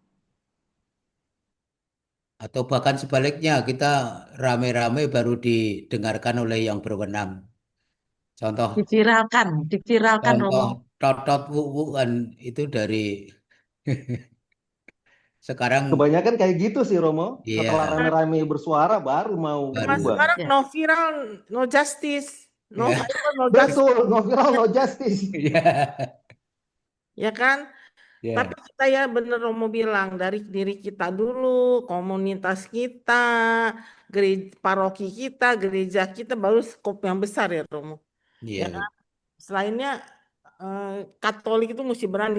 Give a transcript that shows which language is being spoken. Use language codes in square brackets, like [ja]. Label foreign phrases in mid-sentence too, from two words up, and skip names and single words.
[id] Atau bahkan sebaliknya, kita rame-rame baru didengarkan oleh yang berwenang. Contoh, Diviralkan contoh Romo. totot wuwu kan itu dari sekarang, Kebanyakan kayak gitu sih Romo. Setelah ya rame-rame bersuara baru mau Mas baru, berubah. sekarang Ya. [en] no viral, no justice. No [id] ya, [en] viral, no justice. Betul, no viral, no justice. [id] ya, Ya kan? Tapi ya, kita ya bener Romo bilang, dari diri kita dulu, komunitas kita, paroki kita, gereja kita, baru skop yang besar ya Romo. Ya ya, kan? Selainnya Katolik itu mesti berani.